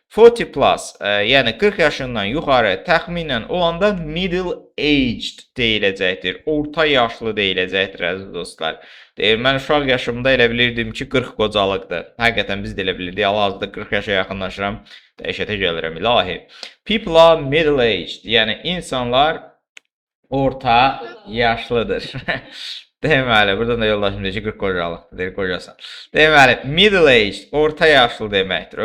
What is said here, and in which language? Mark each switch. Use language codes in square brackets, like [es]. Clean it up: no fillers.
[az] 40 plus, yəni 40 yaşından yuxarı təxminən olanda middle aged deyiləcəkdir. Orta yaşlı deyiləcəkdir əziz dostlar. Deyir, mən uşaq yaşımda elə bilirdim ki 40 qocalıqdır. Həqiqətən biz də elə bilirdik. Hal-hazırda 40 yaşa yaxınlaşıram. Dəhşətə gəlirəm ilahi. [en] People are middle aged. [az] Yəni insanlar orta yaşlıdır. Deməli, buradan da yoldaşım deyir ki 40 qocalıqdır. Deyir, qocasan. Deməli, middle aged, orta yaşlı deməkdir.